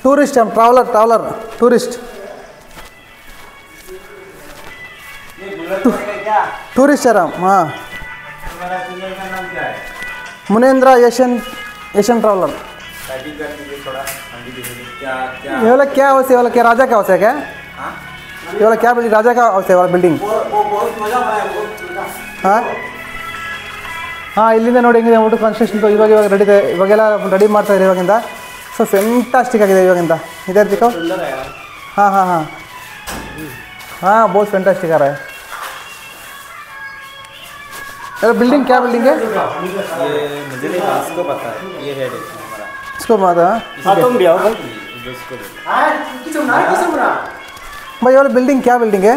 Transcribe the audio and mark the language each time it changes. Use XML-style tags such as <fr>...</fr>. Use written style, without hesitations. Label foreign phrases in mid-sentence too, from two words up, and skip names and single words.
<hi>टूरिस्ट, हम ट्रैवलर टूरिस्ट है हम. हाँ तुम्हारा चैनल का नाम क्या है? मुनेंद्र एशियन ट्रैवलर. ये वाला क्या हाउस है? वाला क्या राजा का हाउस है क्या? ये वाला क्या बिल्डिंग राजा का हाउस है वाला बिल्डिंग? वो बहुत मजा आया, बहुत मजा.</hi> <kn>ಹಾಂ ಇಲ್ಲಿಂದ ನೋಡಿ ಹೆಂಗಿದೆ ಅಂದ್ಬಿಟ್ಟು ಕನ್ಸ್ಟ್ರಕ್ಷನ್. ಇವಾಗ ಇವಾಗೆಲ್ಲ ರೆಡಿ ಮಾಡ್ತಾಯಿದ್ದಾರೆ ಇವಾಗಿಂದ. ಸೊ ಫೆಂಟಾಸ್ಟಿಕ್ ಆಗಿದೆ ಇವಾಗಿಂದ. ಇದೇ ರೀತಿ</kn> <hi>हाँ बहुत फैंटास्टिक आ रहा है. बिल्डिंग क्या बिल्डिंग है? ये मुझे नहीं इसको पता है. ये हेड है हमारा. इसको पता है. तुम भी आओ भाई. भाई ये वाला बिल्डिंग क्या बिल्डिंग है?</hi>